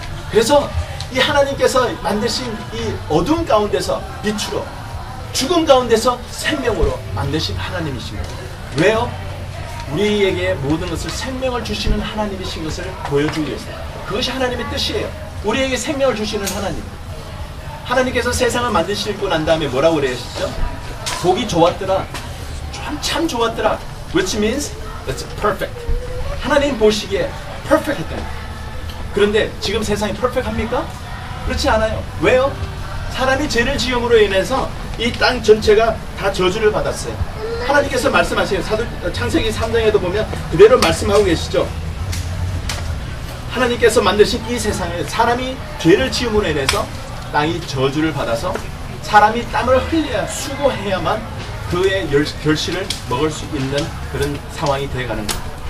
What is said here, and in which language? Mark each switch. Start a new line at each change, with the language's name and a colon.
Korean: 그래서 이 하나님께서 만드신 이 어둠 가운데서 빛으로, 죽음 가운데서 생명으로 만드신 하나님이신 거예요. 왜요? 우리에게 모든 것을 생명을 주시는 하나님이신 것을 보여주기 위해서. 그것이 하나님의 뜻이에요. 우리에게 생명을 주시는 하나님. 하나님께서 세상을 만드시고 난 다음에 뭐라고 그러시죠? 보기 좋았더라. 참 좋았더라.
English: Which means it's perfect.
Korean: 하나님 보시기에 perfect 했다. 그런데 지금 세상이 perfect합니까? 그렇지 않아요. 왜요? 사람이 죄를 지음으로 인해서 이 땅 전체가 다 저주를 받았어요. 하나님께서 말씀하세요. 창세기 3장에도 보면 그대로 말씀하고 계시죠. 하나님께서 만드신 이 세상에 사람이 죄를 지음으로 인해서 땅이 저주를 받아서 사람이 땀을 흘려야, 수고해야만 그의 결실을 먹을 수 있는 그런 상황이 되어가는 거예요.